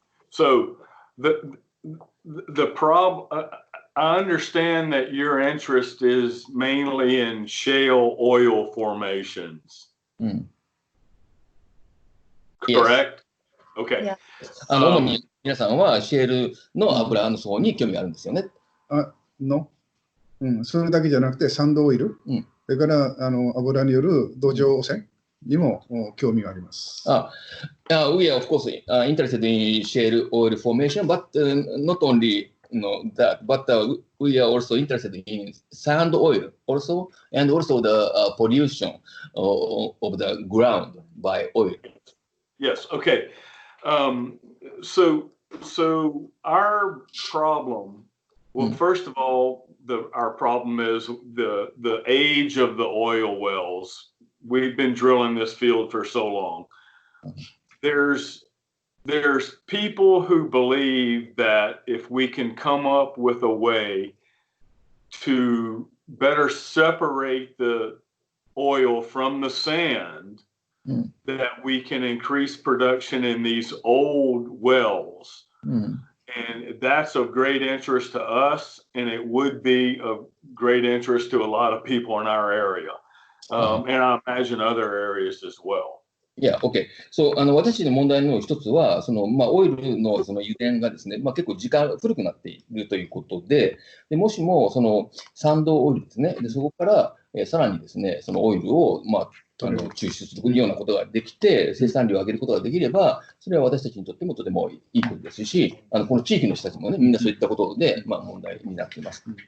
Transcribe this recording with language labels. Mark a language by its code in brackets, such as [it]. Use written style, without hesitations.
[en] So, the problem, I understand that your interest is mainly in shale oil formations. Correct? Okay. [ja] 主に皆さんはシェールの油の層に興味があるんですよね。それだけじゃなくてサンドオイル、それから油による土壌汚染にも興味があります。 [en] We are of course interested in shale oil formation, but not only that, but we are also interested in sand oil also, and also the pollution of the ground by oil. Yes. Okay. So our problem. Well, first of all, our problem is the age of the oil wells. We've been drilling this field for so long. There's people who believe that if we can come up with a way to better separate the oil from the sand, that we can increase production in these old wells. And that's of great interest to us, and it would be of great interest to a lot of people in our area. And I imagine other areas as well. Yeah, okay. So, [ja] 私の問題の一つは、オイルの油田がですね、結構古くなっているということで、もしもサンドオイルですね、でそこからさらにですね、そのオイルを抽出するようなことができて、生産量を上げることができれば、それは私たちにとってもとてもいいことですし、この地域の人たちもね、みんなそういったことで、問題になっています。